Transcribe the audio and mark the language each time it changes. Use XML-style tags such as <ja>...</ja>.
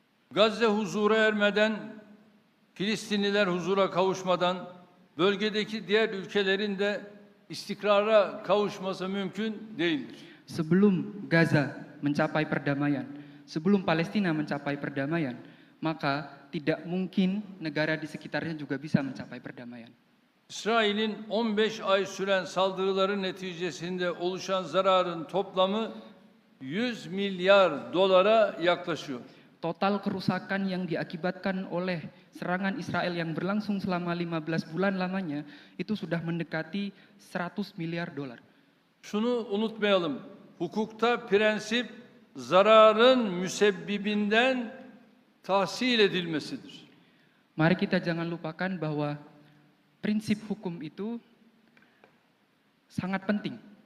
<tr>Gazze huzura ermeden, Filistinliler huzura kavuşmadan, bölgedeki diğer ülkelerin de istikrara kavuşması mümkün değildir.</tr> <id>Sebelum Gaza mencapai perdamaian, sebelum Palestina mencapai perdamaian, maka tidak mungkin negara di sekitarnya juga bisa mencapai perdamaian.</id> <tr>İsrail'in 15 ay süren saldırıları neticesinde oluşan zararın toplamı 100 milyar dolara yaklaşıyor.</tr> <id>Total kerusakan yang diakibatkan oleh serangan Israel yang berlangsung selama 15 bulan lamanya itu sudah mendekati 100 miliar dolar.</id> <tr>Şunu unutmayalım. Hukukta prensip zararın müsebbibinden tahsil edilmesidir.</tr> <id>Mari kita jangan lupakan bahwa prinsip hukum itu sangat penting.</id>